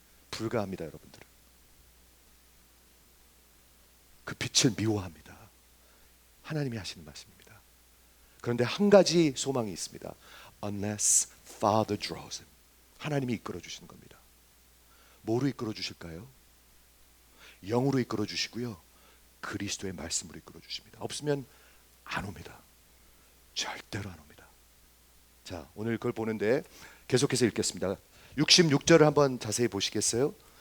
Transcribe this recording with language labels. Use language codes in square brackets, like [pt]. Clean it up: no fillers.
[ko] 불가합니다, 여러분들은. 그 빛을 미워합니다. 하나님이 하시는 말씀입니다. 그런데 한 가지 소망이 있습니다. [en] Unless Father draws him. [ko] 하나님이 이끌어 주시는 겁니다. 뭐로 이끌어 주실까요? 영으로 이끌어 주시고요, 그리스도의 말씀으로 이끌어 주십니다. 없으면 안 옵니다. 절대로 안 옵니다. 자, 오늘 그걸 보는데 계속해서 읽겠습니다. 66절을 한번 자세히 보시겠어요?